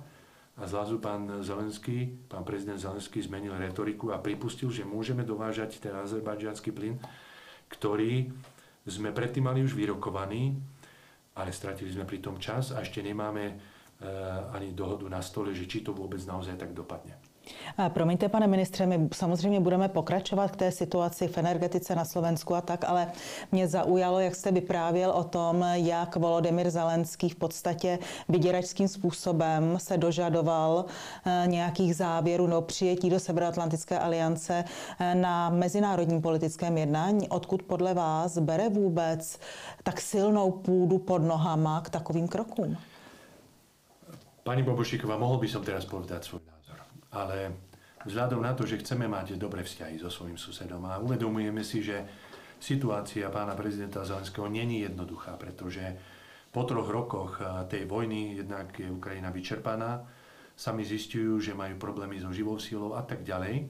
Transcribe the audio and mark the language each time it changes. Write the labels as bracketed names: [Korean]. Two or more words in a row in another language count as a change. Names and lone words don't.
[Slovak] A zrazu pán prezident Zelenský zmenil retoriku a pripustil, že môžeme dovážať ten azerbajdžanský plyn, ktorý sme predtým mali už vyrokovaný, ale stratili sme pri tom čas a ešte nemáme ani dohodu na stole, že či to vůbec naozaj tak dopadne. [Czech] Promiňte, pane ministře, my samozřejmě budeme pokračovat k té situaci v energetice na Slovensku a tak, ale mě zaujalo, jak jste vyprávěl o tom, jak Volodymyr Zelenský v podstatě vyděračským způsobem se dožadoval nějakých závěrů no přijetí do Severoatlantické aliance na mezinárodním politickém jednání. Odkud podle vás bere vůbec tak silnou půdu pod nohama k takovým krokům? [Slovak] Pani Bobošíková, mohol by som teraz povedať svoj názor, ale vzhľadom na to, že chceme mať dobré vzťahy so svojím susedom a uvedomujeme si, že situácia pána prezidenta Zelenského není jednoduchá, pretože po 3 rokoch tej vojny jednak je Ukrajina vyčerpaná, sami zistujú, že majú problémy so živou silou a tak ďalej.